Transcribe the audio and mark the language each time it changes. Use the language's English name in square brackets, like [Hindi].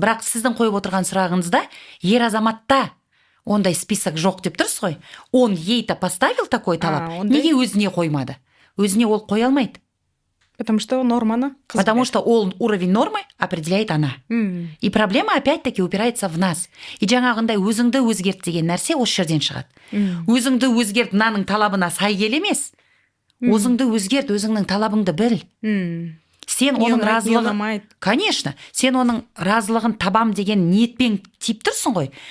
[Kazakh] Бірақ сіздің қойып отырған сұрағыңызда ер азаматта ондай список жоқ деп тұрсыз ғой. [Russian] Он ей-то поставил такой [Kazakh] талап. Неге өзіне қоймады? Өзіне ол қоя алмайды. [Russian] Потому что норманы. Потому что [Kazakh] ол [Russian] уровень нормы определяет она. И проблема опять-таки упирается в нас. [Kazakh] И жаңағындай өзіңді өзгерт деген нәрсе осы жерден шығады. Өзіңді өзгерт мынаның талабына сай келе емес. Өзіңді өзгерт, өзіңнің талабыңды біл. Сен оның разылығын, [Russian] конечно, [Kazakh] сен оның разылығын табам деген ниетпен тиіп тұрсың ғой.